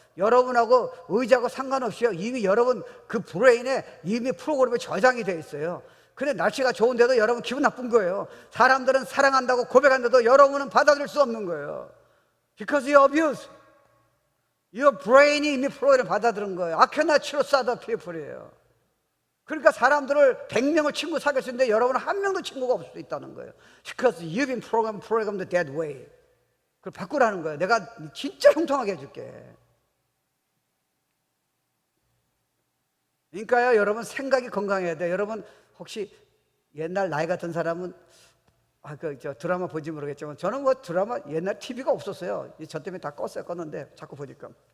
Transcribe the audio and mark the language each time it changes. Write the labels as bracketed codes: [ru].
[ko] 여러분하고 의지하고 상관없이요, 이미 여러분 그 브레인에 이미 프로그램에 저장이 돼 있어요. 근데 날씨가 좋은데도 여러분 기분 나쁜 거예요. 사람들은 사랑한다고 고백한데도 여러분은 받아들일 수 없는 거예요. [en] Because you abuse. Your brain [ko] 이 이미 프로그램을 받아들인 거예요. [en] I cannot trust other people이에요. [ko] 그러니까 사람들을 100명을 친구 사귈 수 있는데 여러분은 한 명도 친구가 없을 수 있다는 거예요. [en] Because you've been programmed that way. [ko] 그걸 바꾸라는 거예요. 내가 진짜 형통하게 해줄게. 그러니까요, 여러분 생각이 건강해야 돼요. 여러분 혹시 옛날 나이 같은 사람은 드라마 본지 모르겠지만 저는 뭐 드라마 옛날 TV가 없었어요. 저 때문에 다 껐는데 자꾸 보니까